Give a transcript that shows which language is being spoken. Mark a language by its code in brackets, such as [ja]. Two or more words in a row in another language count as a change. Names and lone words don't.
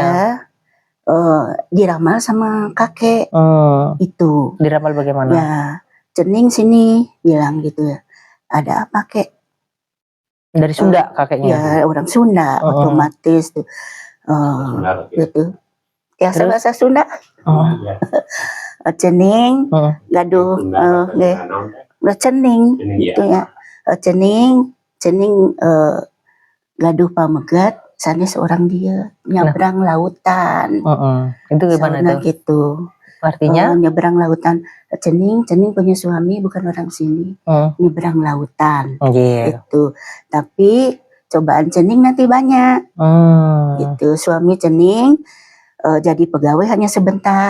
[id] diramal sama kakek. Itu diramal bagaimana? Ya, cening sini bilang gitu ya. Ada apa kek? Dari Sunda kakeknya? Ya orang Sunda, otomatis tuh. Gitu. Ya bahasa Sunda. [su] Cening, gaduh, cening gitu ya. Cening, cening gaduh pamegat sanes [id] orang dia nyebrang lautan. Itu gimana tuh? Gitu. Artinya nyebrang lautan. Cening punya suami bukan orang sini. Nyebrang lautan. Itu. Tapi cobaan cening nanti banyak. Itu suami cening jadi pegawai hanya sebentar.